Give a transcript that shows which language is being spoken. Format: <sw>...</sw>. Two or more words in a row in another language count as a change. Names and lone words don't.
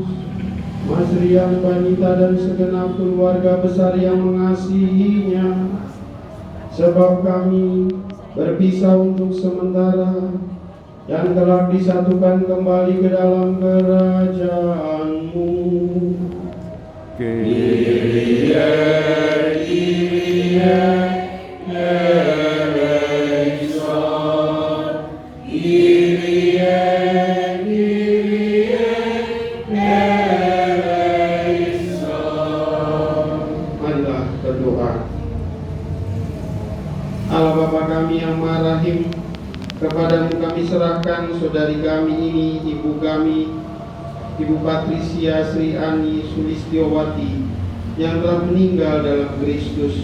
<id>Mas Rian, Banita, dan segenap keluarga besar yang mengasihinya, sebab kami berpisah untuk sementara yang telah disatukan kembali ke dalam kerajaan-Mu.</id> <el>Kyrie eleison, Kyrie eleison.</el> <id>Marilah berdoa. Allah Bapa kami yang Maha Rahim, kepadamu kami serahkan saudari kami ini, ibu kami, Ibu Patricia Sri Ani Sulistiowati, yang telah meninggal dalam Kristus.</id>